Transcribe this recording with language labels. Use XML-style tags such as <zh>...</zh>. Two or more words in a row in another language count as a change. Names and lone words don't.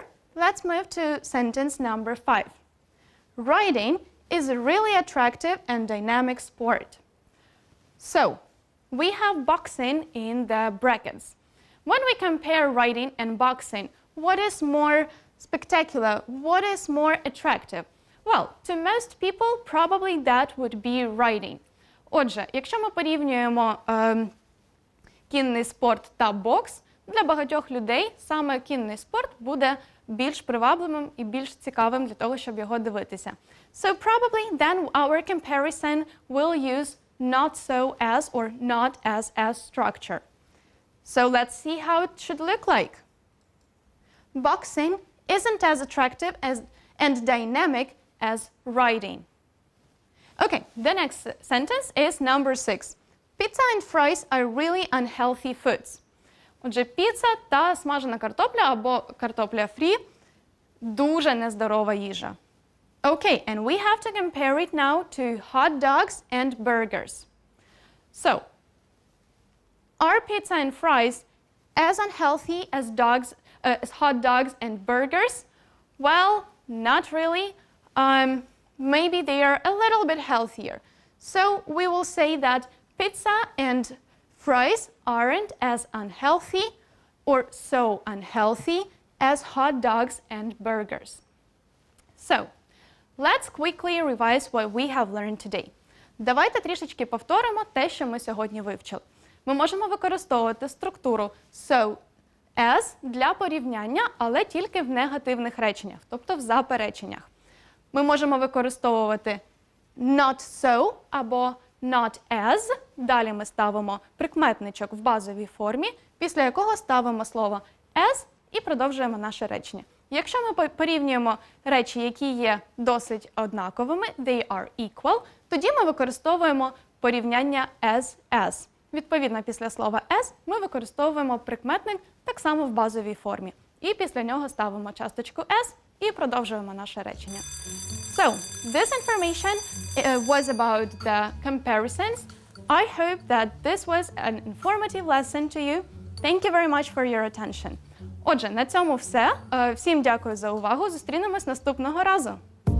<en>Let's move to sentence number 5. Riding is a really attractive and dynamic sport. So, we have boxing in the brackets. When we compare riding and boxing, what is more spectacular? What is more attractive? Well, to most people, probably that would be riding.</en> <uk>Отже, якщо ми порівнюємо кінний спорт та бокс, для багатьох людей саме кінний спорт буде більш привабливим і більш цікавим для того, щоб його дивитися.</uk> <en>So probably then our comparison will use not so as or not as structure. So let's see how it should look like. Boxing isn't as attractive and dynamic as riding. Okay, the next sentence is number 6. Pizza and fries are really unhealthy foods.</en> <uk>Отже, піца та смажена картопля або картопля фрі – дуже нездорова їжа.</uk> <en>Okay, and we have to compare it now to hot dogs and burgers. So, are pizza and fries as unhealthy as hot dogs and burgers? Well, not really. Maybe they are a little bit healthier. So, we will say that pizza and fries aren't as unhealthy or so unhealthy as hot dogs and burgers. So, let's quickly revise what we have learned today.</en> <uk>Давайте трішечки повторимо те, що ми сьогодні вивчили. Ми можемо використовувати структуру</uk> <en>so, as</en> <uk>для порівняння, але тільки в негативних реченнях, тобто в запереченнях. Ми можемо використовувати</uk> <en>not so</en> <uk>або</uk> <en>not as.</en> <uk>Далі ми ставимо прикметничок в базовій формі, після якого ставимо слово as і продовжуємо наше речення. Якщо ми порівнюємо речі, які є досить однаковими,</uk> <en>they are equal,</en> <uk>тоді ми використовуємо порівняння as. Відповідно, після слова as ми використовуємо прикметник так само в базовій формі. І після нього ставимо часточку as і продовжуємо наше речення.</uk> <en>So, this information was about the comparisons. I hope that this was an informative lesson to you. Thank you very much for your attention.</en> <uk>Отже, на цьому все. Всім дякую за увагу. Зустрінемось наступного разу.</uk>